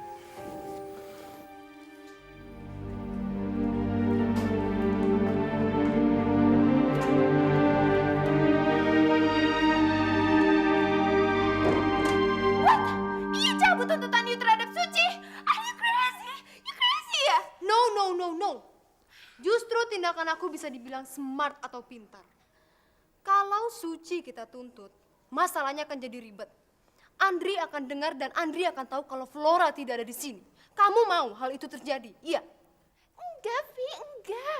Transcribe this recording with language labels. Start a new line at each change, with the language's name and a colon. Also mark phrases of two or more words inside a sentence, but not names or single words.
Indonesian: Iya, cabut tuntutan you terhadap Suci.
English: Are you crazy? You crazy ya? No, no, no, no.
Indonesian: Justru tindakan aku bisa dibilang smart atau pintar. Kalau Suci kita tuntut, masalahnya akan jadi ribet. Andri akan dengar dan Andri akan tahu kalau Flora tidak ada di sini. Kamu mau hal itu terjadi? Iya. Enggak, Vi, enggak.